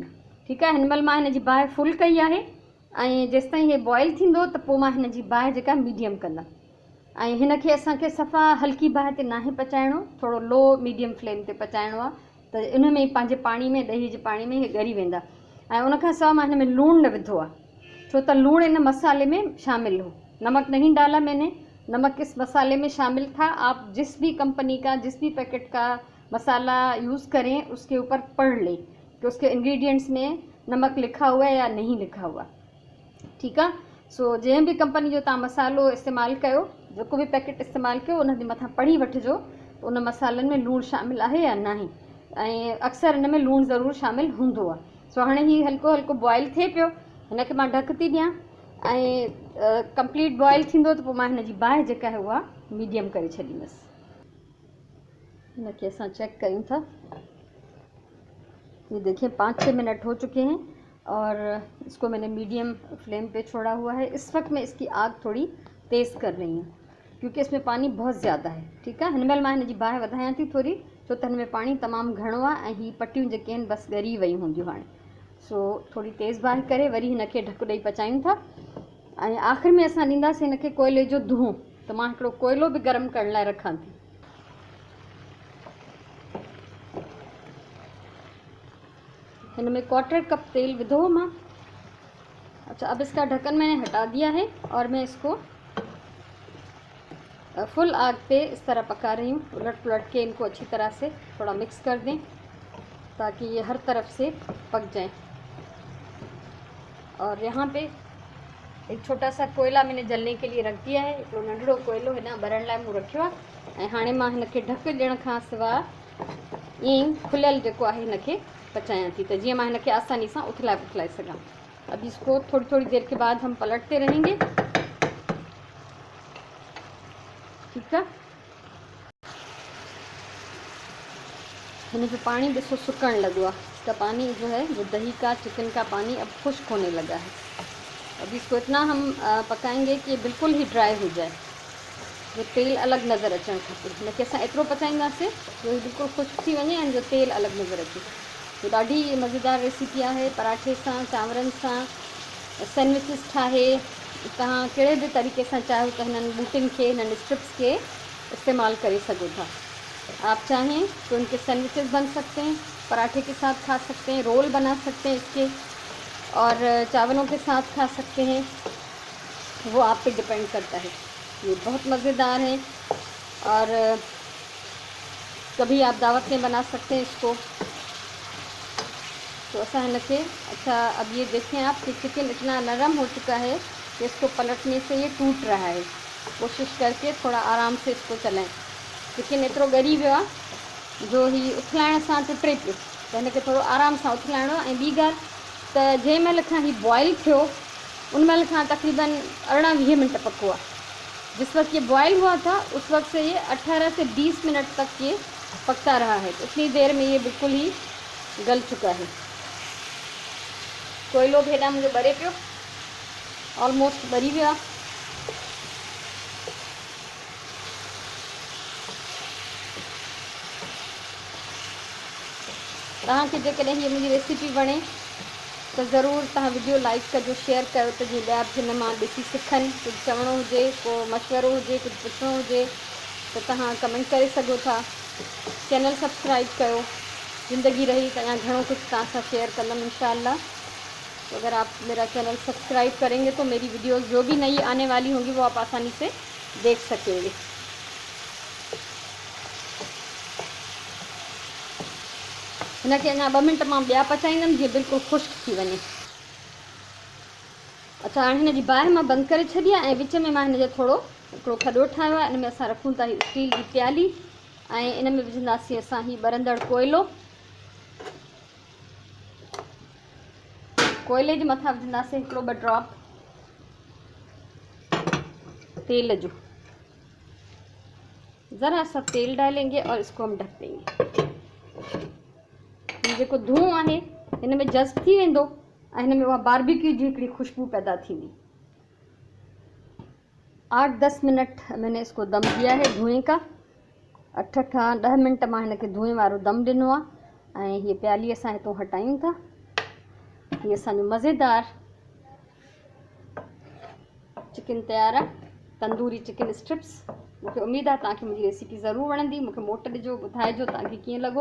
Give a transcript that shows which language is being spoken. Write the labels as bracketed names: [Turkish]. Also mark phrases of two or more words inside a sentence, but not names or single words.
[Hindi] ठीक है। [Sindhi] हिन महिल मां हिन जी बाहि फुल कई आहे, ऐं जेसि ताईं हे बॉयल थींदो त पोइ मां हिन जी बाहि जेका मीडियम कंदमि। ऐं हिन खे असांखे सफ़ा हल्की बाहि ते नाहे पचाइणो, थोरो [English] low medium flame [Sindhi] ते पचाइणो आहे, त इन में ई पंहिंजे पाणी में, ॾही जे पाणी में हे ॻरी वेंदा। ऐं उनखां सवाइ मां हिन में लूणु न विधो आहे, छो त लूणु इन मसाले में शामिल हो। [Hindi] नमक नहीं डाला मैंने, नमक इस मसाले में शामिल था। आप जिस भी कंपनी का, जिस भी पैकेट का मसाला यूज़ करें, उसके ऊपर पढ़ लें कि उसके इंग्रेडिएंट्स में नमक लिखा हुआ है या नहीं लिखा हुआ। ठीक है। [Sindhi] सो जंहिं भी कंपनी जो तव्हां मसालो इस्तेमालु कयो, जेको भी पैकेट इस्तेमालु कयो, उन जे मथां पढ़ी वठिजो त उन मसालनि में लूणु शामिल आहे या न आहे, ऐं अक्सर इन में लूणु ज़रूरु शामिल हूंदो आहे। सो हाणे ही हल्को हल्को बॉयल थिए पियो, हिन खे मां ढक थी ॾियां, ऐं कंप्लीट बॉयल थींदो त पोइ मां हिन जी बाहि जेका है उहा मीडियम करे छॾींदसि। हिन खे असां चेक कयूं था। [Hindi] ये देखिए 5-6 मिनट हो चुके हैं, और इसको मैंने मीडियम फ्लेम पे छोड़ा हुआ है। इस वक्त मैं इसकी आग थोड़ी तेज़ कर रही हूँ क्योंकि इसमें पानी बहुत ज़्यादा है। ठीक है, [Sindhi] हिन महिल मां हिन जी बाहि वधायां थी थोड़ी, छो त हिन में पानी तमामु घणो आहे ऐं हीअ पटियूं जेके आहिनि बसि ॻरी वयूं हूंदियूं हाणे। सो थोड़ी तेज़ बाहि करे वरी हिनखे ढकु ॾेई पचायूं था ऐं आख़िर में असां ॾींदासीं हिनखे कोयले जो धुओं। त मां हिकिड़ो कोयलो बि गरम करण लाइ रखां थी। हिन में 1/4 कप तेल विधो हो मां। [Hindi] अच्छा, अब इसका ढक्कन मैंने हटा दिया है और मैं इसको फुल आग पे इस तरह पका रही हूँ। उलट पुलट के इनको अच्छी तरह से थोड़ा मिक्स कर दें ताकि ये हर तरफ से पक जाएं। और यहाँ पे एक छोटा सा कोयला मैंने जलने के लिए रख दिया है। [Sindhi] हिकिड़ो नंढड़ो कोयलो हिन बरण लाइ मूं रखियो आहे ऐं हाणे मां हिनखे ढकु ॾियण खां सवाइ ईअं ई खुलियल जेको आहे हिनखे पचायां थी त जीअं मां हिनखे आसानी सां उथलाए पुथलाए सघां। [Hindi] अब इसको थोड़ी थोड़ी देर के बाद हम पलटते रहेंगे। ठीक है, [Sindhi] हिन जो पानी ॾिसो सुकण लॻो आहे। [Hindi] इसका पानी जो है जो दही का चिकन का पानी अब खुश्क होने लगा है। अब इसको इतना हम पकाएंगे कि बिल्कुल ही ड्राई हो जाए, जो तेल अलग नज़र [Sindhi] अचणु खपे। हिनखे असां एतिरो पचाईंदासीं जो ही बिल्कुल खुश्क थी वञे ऐं जो तेल अलग नज़र अचे। तो ॾाढी मज़ेदार रेसिपी आहे। पराठे सां, चांवरनि सां, सैंडविचिस ठाहे तव्हां कहिड़े बि तरीक़े सां चाहियो त हिननि बूटिन खे, हिननि स्ट्रिप्स के इस्तेमाल करे सघो था। [Hindi] आप चाहें तो इनके सैंडविचेस बन सकते हैं, पराठे के साथ खा सकते हैं, रोल बना सकते हैं इसके, और चावलों के साथ खा सकते हैं। वो आप पे डिपेंड करता है। ये बहुत मज़ेदार है और कभी आप दावत में बना सकते हैं इसको। तो ऐसा है नखे। अच्छा, अब ये देखें आप कि चिकन इतना नरम हो चुका है कि इसको पलटने से ये टूट रहा है। कोशिश करके थोड़ा आराम से इसको चलाएं। [Sindhi] चिकन एतिरो ॻरी वियो आहे जो ही उथलाइण सां टुटे पियो, त हिनखे थोरो आराम सां उथलाइणो आहे। ऐं ॿी ॻाल्हि त जंहिं महिल खां ही बॉइल थियो उन महिल खां तक़रीबन 18-20 मिनट पको आहे। [Hindi] जिस वक्त ये बॉयल हुआ था उस वक्त से ये 18 से 20 मिनट तक ये पकता रहा है। तो इतनी देर में ये बिल्कुल ही गल चुका है। [Sindhi] कोयलो बि हेॾां मुंहिंजो ॿरे पियो, ऑलमोस्ट ॿरी वियो आहे। तव्हांखे जेकॾहिं हीअ मुंहिंजी रेसिपी वणे त ज़रूरु तव्हां वीडियो लाइक कजो, शेयर कयो त जीअं ॿिया बि हिन मां ॾिसी सिखनि। कुझु चवणो हुजे, को मशवरो हुजे, कुझु पुछणो हुजे तो तव्हां कमेंट करे सघो था। चैनल सब्सक्राइब कयो। ज़िंदगी रही त अञा घणो कुझु तव्हां सां शेयर कंदमि इंशाअल्लाह। [Hindi] तो अगर आप मेरा चैनल सब्सक्राइब करेंगे तो मेरी वीडियोस जो भी नई आने वाली होंगी वो आप आसानी से देख सकेंगे। [Sindhi] हिनखे अञा 2 मिनट मां ॿिया पचाईंदमि जीअं बिल्कुलु खुश्क थी वञे। अच्छा, हाणे हिन जी बाहि मां बंदि करे छॾी आहे ऐं विच में मां हिन जो थोरो हिकिड़ो खॾो ठाहियो आहे। इन में असां रखूं था ही स्टील जी प्याली ऐं इन में विझंदासीं असां ही ॿरंदड़ कोयलो। कोयले जे मथां विझंदासीं हिकिड़ो 2 ड्रॉप तेल जो। [Hindi] ज़रा सा तेल डालेंगे और इसको हम ढक देंगे। [Sindhi] जेको धुओं आहे हिन में जज़्ब थी वेंदो ऐं हिन में उहा बारबेक्यू जी हिकिड़ी खुशबू पैदा थींदी। [Hindi] 8-10 मिनट मैंने इसको दम दिया है धुएं का। [Sindhi] 8 खां 10 मिनट मां हिनखे धुएं वारो दम ॾिनो आहे ऐं हीअ प्याली असां हितां हटायूं था। हीअ असांजो मज़ेदार चिकन तयारु आहे, तंदूरी चिकन स्ट्रिप्स। मूंखे उमेदु आहे तव्हांखे मुंहिंजी रेसिपी ज़रूरु वणंदी। मूंखे मोट ॾिजो, ॿुधाइजो तव्हांखे कीअं लॻो।